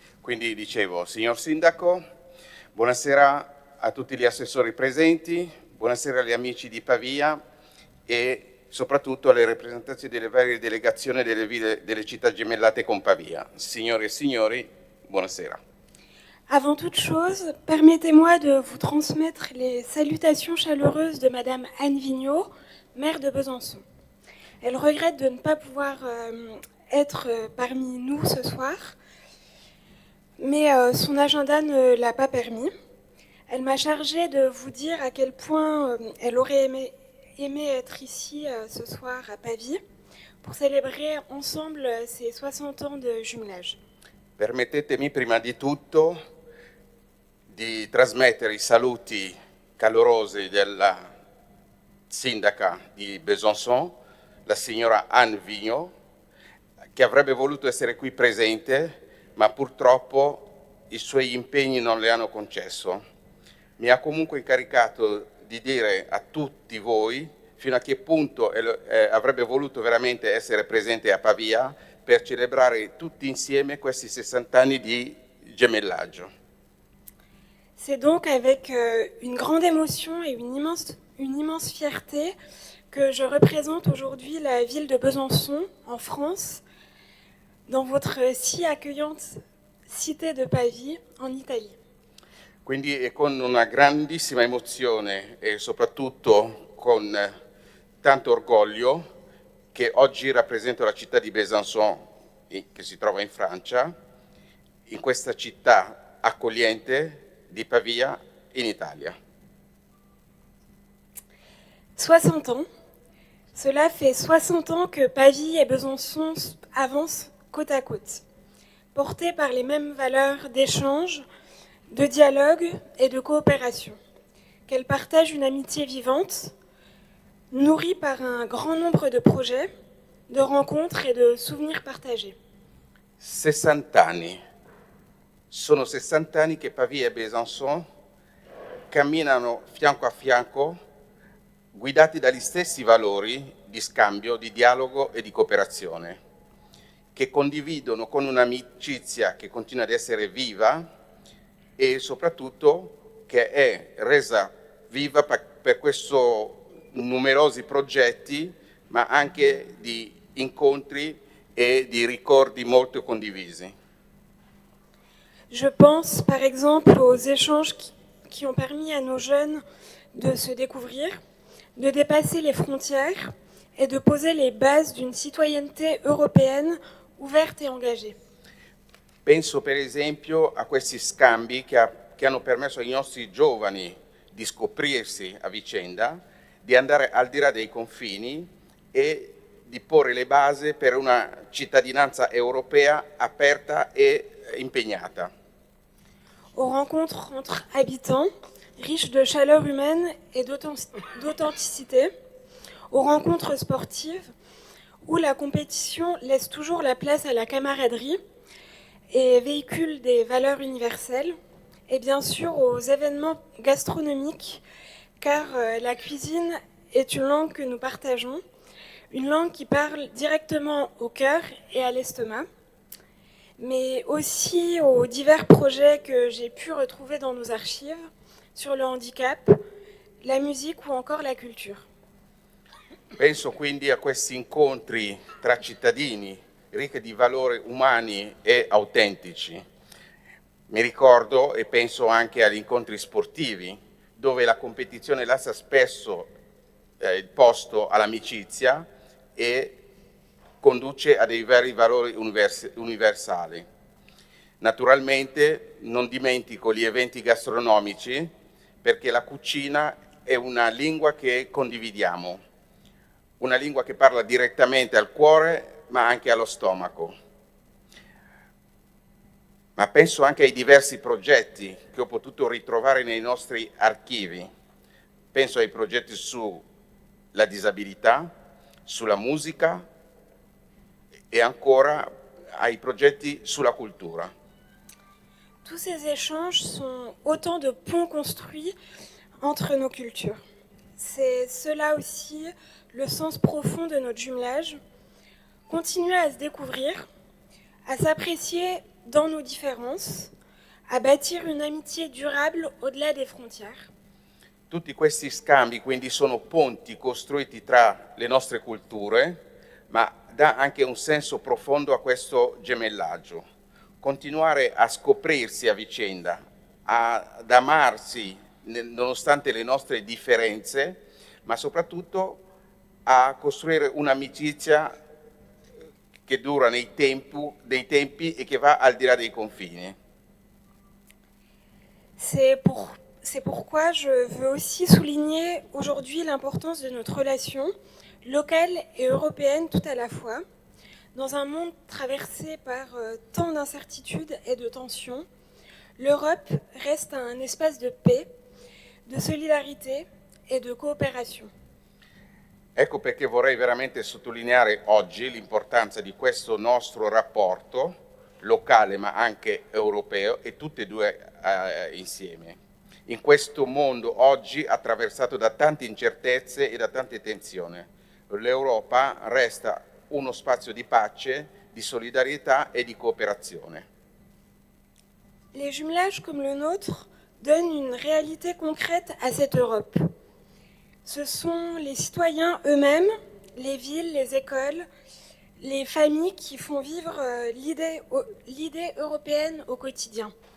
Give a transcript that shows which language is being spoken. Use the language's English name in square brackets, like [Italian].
[Italian] Quindi dicevo, signor Sindaco, buonasera a tutti gli assessori presenti, buonasera agli amici di Pavia e soprattutto alle rappresentanti delle varie delegazioni delle città gemellate con Pavia. Signore e signori, buonasera. [French] avant toute chose, permettez-moi de vous transmettre les salutations chaleureuses de Madame Anne Vigneault, maire de Besançon. Elle regrette de ne pas pouvoir être parmi nous ce soir, mais son agenda ne l'a pas permis. Elle m'a chargée de vous dire à quel point elle aurait aimé être ici ce soir à Pavie pour célébrer ensemble ses 60 ans de jumelage. [Italian] Permettetemi prima di tutto di trasmettere i saluti calorosi della sindaca di Besançon, la signora Anne Vigneault, che avrebbe voluto essere qui presente, ma purtroppo i suoi impegni non le hanno concesso. Mi ha comunque incaricato di dire a tutti voi fino a che punto avrebbe voluto veramente essere presente a Pavia per celebrare tutti insieme questi 60 anni di gemellaggio. [French] C'est donc avec une grande émotion et une immense fierté que je représente aujourd'hui la ville de Besançon, en France, dans votre si accueillante cité de Pavie, en Italie. [Italian] Quindi è con una grandissima emozione e soprattutto con tanto orgoglio che oggi rappresento la città di Besançon, che si trova in Francia, in questa città accogliente di Pavia, in Italia. [French] 60 ans. Cela fait 60 ans que Pavie et Besançon avancent côte à côte, portés par les mêmes valeurs d'échange, de dialogue et de coopération, qu'elles partagent une amitié vivante, nourrie par un grand nombre de projets, de rencontres et de souvenirs partagés. [Italian] 60 anni. Sono 60 anni che Pavia e Besançon camminano fianco a fianco, guidati dagli stessi valori di scambio, di dialogo e di cooperazione, che condividono con un'amicizia che continua ad essere viva e soprattutto che è resa viva per questo numerosi progetti, ma anche di incontri e di ricordi molto condivisi. [French] Je pense par exemple aux échanges qui ont permis à nos jeunes de se découvrir, de dépasser les frontières et de poser les bases d'une citoyenneté européenne ouverte et engagée. [Italian] Penso per esempio a questi scambi che hanno permesso ai nostri giovani di scoprirsi a vicenda, di andare al di là dei confini e di porre le basi per una cittadinanza europea aperta e impegnata. [French] Aux rencontres entre habitants, riches de chaleur humaine et d'authenticité, aux rencontres sportives, où la compétition laisse toujours la place à la camaraderie et véhicule des valeurs universelles, et bien sûr aux événements gastronomiques, car la cuisine est une langue que nous partageons, une langue qui parle directement au cœur et à l'estomac, mais aussi aux divers projets que j'ai pu retrouver dans nos archives sur le handicap, la musique ou encore la culture. [Italian] Penso quindi a questi incontri tra cittadini ricchi di valori umani e autentici. Mi ricordo e penso anche agli incontri sportivi, dove la competizione lascia spesso il posto all'amicizia e conduce a dei veri valori universali. Naturalmente non dimentico gli eventi gastronomici, perché la cucina è una lingua che condividiamo, una lingua che parla direttamente al cuore ma anche allo stomaco. Ma penso anche ai diversi progetti che ho potuto ritrovare nei nostri archivi. Penso ai progetti sulla disabilità, sulla musica e ancora ai progetti sulla cultura. [French] Tous ces échanges sont autant de ponts construits entre nos cultures. C'est cela aussi le sens profond de notre jumelage, continuer à se découvrir, à s'apprécier dans nos différences, à bâtir une amitié durable au-delà des frontières. [Italian] Tutti questi scambi quindi sono ponti costruiti tra le nostre culture, ma dà anche un senso profondo a questo gemellaggio. Continuare a scoprirsi a vicenda, ad amarsi nonostante le nostre differenze, ma soprattutto a costruire un'amicizia che dura dei tempi e che va al di là dei confini. [French] C'est pourquoi je veux aussi souligner aujourd'hui l'importance de notre relation locale et européenne tout à la fois. Dans un monde traversé par tant d'incertitudes et de tensions, l'Europe reste un espace de paix, de solidarité et de coopération. [Italian] Ecco perché vorrei veramente sottolineare oggi l'importanza di questo nostro rapporto locale ma anche europeo e tutte e due insieme. In questo mondo oggi attraversato da tante incertezze e da tante tensioni, l'Europa resta uno spazio di pace, di solidarietà [French] et de coopération. Les jumelages comme le nôtre donnent une réalité concrète à cette Europe. Ce sont les citoyens eux-mêmes, les villes, les écoles, les familles qui font vivre l'idée européenne au quotidien.